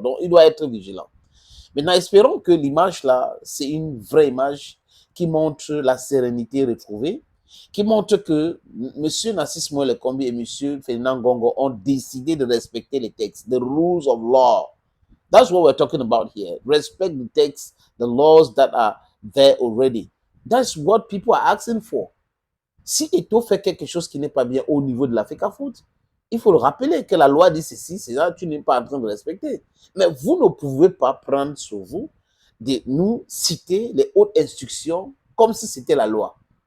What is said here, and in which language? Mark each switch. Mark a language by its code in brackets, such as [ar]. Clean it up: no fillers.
[fr] Donc, il doit être vigilant. Maintenant, espérons que l'image là, c'est une vraie image qui montre la sérénité retrouvée, qui montre que M. Narcisse Moël Kombi et M. Ferdinand Gongo ont décidé de respecter les textes, [en] the rules of law. That's what we're talking about here. Respect the texts, the laws that are there already. That's what people are asking for. [fr] Si Eto fait quelque chose qui n'est pas bien au niveau de la FECAFOOT, il faut le rappeler que la loi dit ceci, c'est ça, tu n'es pas en train de respecter. Mais vous ne pouvez pas prendre sur vous de nous citer les hautes instructions comme si c'était la loi.